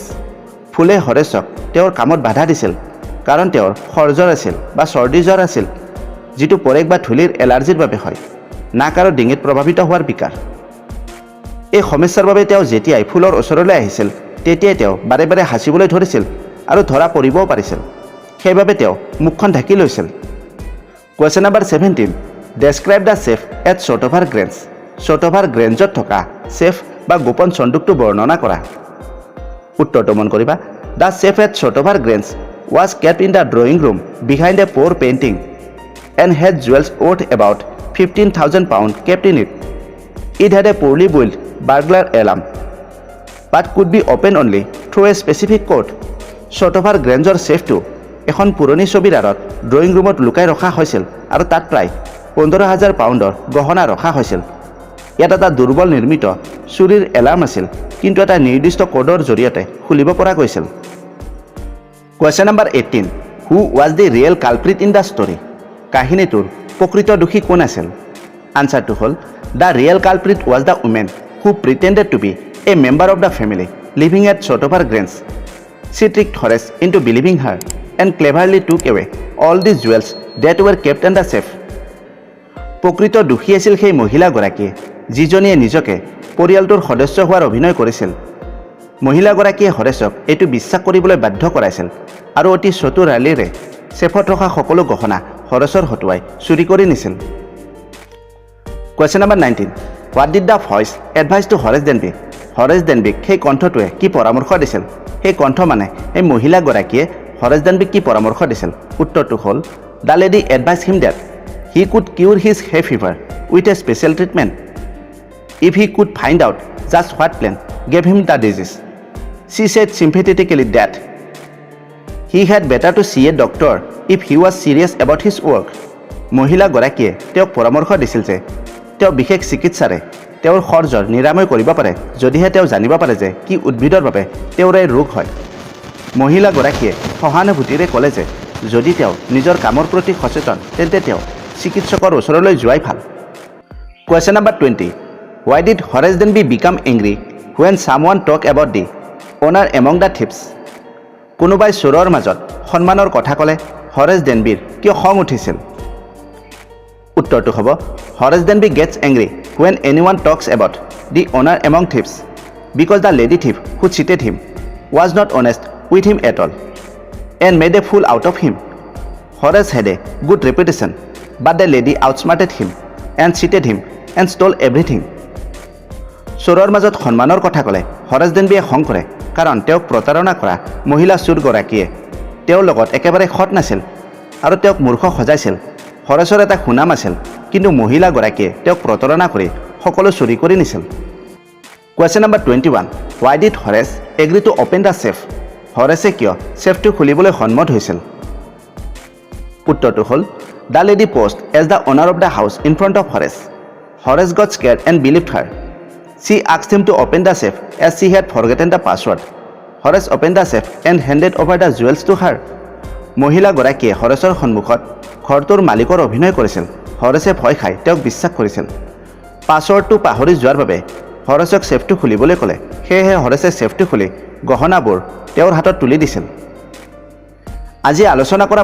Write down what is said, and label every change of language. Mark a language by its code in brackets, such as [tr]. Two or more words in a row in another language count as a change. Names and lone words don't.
[as] ফুলে হৰেছক তেওঁৰ কামত বাধা দিছিল কাৰণ তেওঁৰ খৰজৰ আছিল বা চৰ্দি জ্বৰ আছিল যিটো পৰেগ বা ধূলিৰ এলাৰ্জিৰ বাবে হয় নাক আৰু ডিঙিত প্ৰভাৱিত হোৱাৰ বিকাৰ এই সমস্যাৰ বাবে তেওঁ যেতিয়াই ফুলৰ ওচৰলৈ আহিছিল তেতিয়াই তেওঁ বাৰে বাৰে হাসিবলৈ ধৰিছিল আৰু ধৰা পৰিবও পাৰিছিল সেইবাবে তেওঁ মুখখন ঢাকি লৈছিল [en] Question number 17 describe the safe at Shortover Grange [as] শৰ্টঅভাৰ গ্ৰেঞ্জত থকা সেফ বা গোপন সন্দুকটো বৰ্ণনা কৰা উত্তৰটো মন কৰিবা [en] the safe at Shortover Grange was kept in the drawing room behind a poor painting and had jewels worth about 15,000 pounds kept in it. It had a poorly built burglar alarm but could be opened only through a specific code. [as] শৰ্টঅভাৰ গ্ৰেঞ্জৰ সেফটো এখন পুৰণি ছবিৰ আঁৰত [en] drawing roomত [as] লুকাই ৰখা হৈছিল আৰু তাত প্ৰায় 15,000 পাউণ্ডৰ গহনা ৰখা হৈছিল ইয়াত এটা দুৰ্বল নিৰ্মিত চুৰিৰ এলাৰ্ম আছিল কিন্তু এটা নিৰ্দিষ্ট কোডৰ জৰিয়তে খুলিব পৰা গৈছিল [en] Question number 18 Who was the real culprit in the story? [as] কাহিনীটোৰ প্ৰকৃত দোষী কোন আছিল আনসাৰটো হ'ল [en] The real culprit was the woman who pretended to be a member of the family living at Shortover Grange. She tricked Horace into believing her and cleverly took away all the jewels that were kept in the safe. [as] প্ৰকৃত দোষী আছিল সেই মহিলাগৰাকীয়ে যিজনীয়ে নিজকে পৰিয়ালটোৰ সদস্য হোৱাৰ অভিনয় কৰিছিল মহিলাগৰাকীয়ে হৰেছক এইটো বিশ্বাস কৰিবলৈ বাধ্য কৰাইছিল আৰু অতি চতুৰালিৰে সেফত ৰখা সকলো গহনা হৰেছৰ হতুৱাই চুৰি কৰি নিছিল [en] Question number 19 What did the voice advise to Horace Denby? [as] Horace Denbyক সেই কণ্ঠটোৱে কি পৰামৰ্শ দিছিল সেই কণ্ঠ মানে এই মহিলাগৰাকীয়ে Horace Denbyক কি পৰামৰ্শ দিছিল উত্তৰটো হ'ল [en] The lady advised him that he could cure his hay fever with a special treatment if he could find out just what plant gave him the disease. She said sympathetically that he had better to see a doctor if he was serious about his work. [as] মহিলাগৰাকীয়ে তেওঁক পৰামৰ্শ দিছিল যে তেওঁ বিশেষ চিকিৎসাৰে তেওঁৰ খৰজৰ নিৰাময় কৰিব পাৰে যদিহে তেওঁ জানিব পাৰে যে কি উদ্ভিদৰ বাবে তেওঁৰ এই ৰোগ হয় মহিলাগৰাকীয়ে সহানুভূতিৰে ক'লে যে যদি তেওঁ নিজৰ কামৰ প্ৰতি সচেতন তেন্তে তেওঁ চিকিৎসকৰ ওচৰলৈ যোৱাই ভাল [en] Question number 20 Why did Horace Denby become angry when someone talked about the honor among the thieves? [as] কোনোবাই চোৰৰ মাজত সন্মানৰ কথা ক'লে Horace Denbyৰ কিয় খং উঠিছিল উত্তৰটো হ'ব [en] Horace Denby gets angry when anyone talks about the honor among thieves because the lady thief who cheated him was not honest with him at all and made a fool out of him. Horace had a good reputation but the lady outsmarted him and cheated him and stole everything. [as] চোৰৰ মাজত সন্মানৰ কথা ক'লে Horace Denbyয়ে খং কৰে কাৰণ তেওঁক প্ৰতাৰণা কৰা মহিলা চোৰগৰাকীয়ে তেওঁৰ লগত একেবাৰে খত নাছিল আৰু তেওঁক মূৰ্খ সজাইছিল Horaceৰ এটা সুনাম আছিল কিন্তু মহিলাগৰাকীয়ে তেওঁক প্ৰতাৰণা কৰি সকলো চুৰি কৰি নিছিল [en] Question number 21 Why did Horace agree to open the safe? [as] Horace কিয় সেফটো খুলিবলৈ সন্মত হৈছিল উত্তৰটো হ'ল [en] The lady posed as the owner of the house in front of Horace. Horace got scared and believed her. She asked him to open the safe as she had forgotten the password. Horace opened the safe and handed over the jewels to her. [as] মহিলাগৰাকীয়ে হৰেছৰ সন্মুখত ঘৰটোৰ মালিকৰ অভিনয় কৰিছিল হৰেছে ভয় খাই তেওঁক বিশ্বাস কৰিছিল পাছৱৰ্ডটো পাহৰি যোৱাৰ বাবে হৰেছক সেফটো খুলিবলৈ ক'লে সেয়েহে হৰেছে সেফটো খুলি গহনাবোৰ তেওঁৰ হাতত তুলি দিছিল আজি আলোচনা কৰা